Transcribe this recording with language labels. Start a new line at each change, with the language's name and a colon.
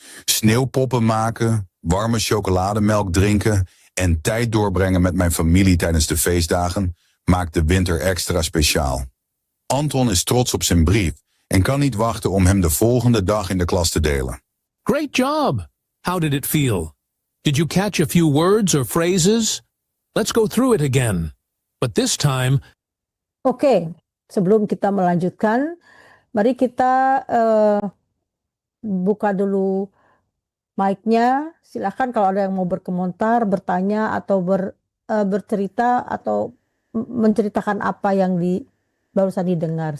Dutch: Sneeuwpoppen maken, warme chocolademelk drinken en tijd doorbrengen met mijn familie tijdens de feestdagen maakt de winter extra speciaal. Anton is trots op zijn brief en kan niet wachten om hem de volgende dag in de klas te delen.
English: Great job! How did it feel? Did you catch a few words or phrases? Let's go through it again. But this time,
Indonesian: Oke, sebelum kita melanjutkan, mari kita buka dulu mic-nya. Silakan kalau ada yang mau berkomentar, bertanya, atau bercerita, atau menceritakan apa yang barusan didengar.